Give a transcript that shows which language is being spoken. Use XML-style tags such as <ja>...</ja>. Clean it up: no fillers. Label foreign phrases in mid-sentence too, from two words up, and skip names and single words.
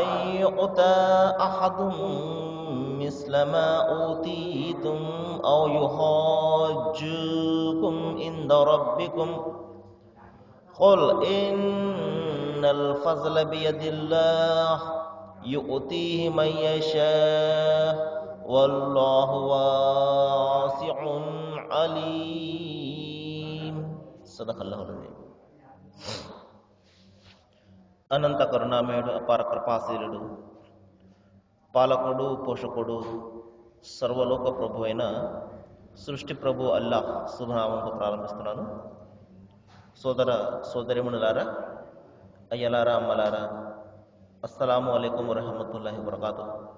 <ar>يؤتى أحد مثل ما أوتيتم أو يحاجوكم عند ربكم قل إن الفضل بيد الله يؤتيه من يشاء والله واسع عليم. صدق الله العظيم.</ar> <te>అనంత కరుణామయుడు, అపార కృపాశీలుడు, పాలకుడు, పోషకుడు, సర్వలోక ప్రభు అయిన సృష్టి ప్రభు అల్లాహ్ శుభనామంతో ప్రారంభిస్తున్నాను. సోదర సోదరిమణులారా, అయ్యలారా, అమ్మలారా,</te> <ar>السلام عليكم ورحمة الله وبركاته.</ar>